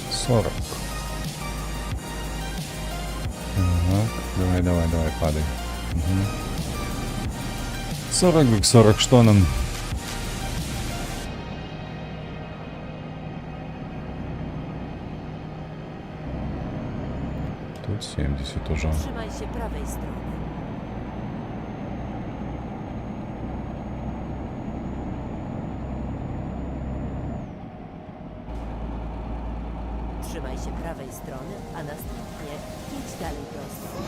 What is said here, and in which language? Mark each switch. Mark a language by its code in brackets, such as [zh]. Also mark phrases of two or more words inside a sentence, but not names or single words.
[ru] 40. Так, давай, падай. 40 к 40 что нам? Тут 70 уже. [pl] Trzymaj się prawej strony. Trzymaj się prawej strony, a następnie idź dalej prosto.